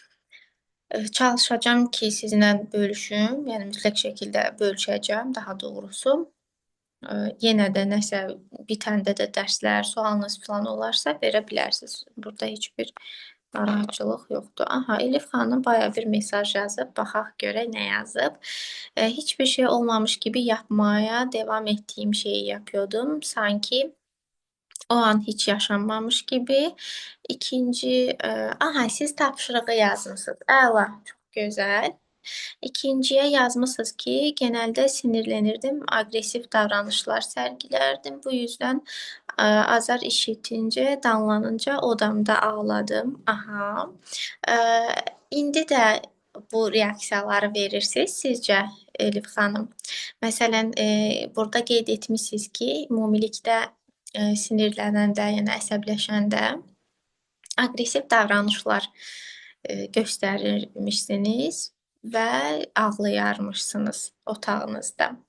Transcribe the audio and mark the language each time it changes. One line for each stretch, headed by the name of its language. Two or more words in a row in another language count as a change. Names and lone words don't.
Azerbaijani: Çalışacağam ki, sizinlə bölüşüm, yəni mütləq şəkildə bölüşəcəm, daha doğrusu. Yenə də nəsə bitəndə də dərslər, sualınız falan olarsa verə bilərsiniz. Burada heç bir narahatçılıq yoxdur. Elif xanım baya bir mesaj yazıb, baxaq görək nə yazıb.
Turkish: Heç bir şey olmamış gibi yapmaya devam ettiğim şeyi yapıyordum. Sanki o an hiç yaşanmamış gibi.
Azerbaijani: İkinci, siz tapşırığı yazmısınız. Əla, çox gözəl. İkinciyə yazmısınız ki,
Turkish: genelde sinirlenirdim, agresif davranışlar sergilerdim. Bu yüzden azar işitince, danlanınca odamda ağladım. E,
Azerbaijani: indi də bu reaksiyaları verirsiniz sizcə Elif xanım? Məsələn, burada qeyd etmisiniz ki, ümumilikdə sinirlənəndə, yəni əsəbləşəndə aqressiv davranışlar göstərirmişsiniz və ağlayarmışsınız otağınızda.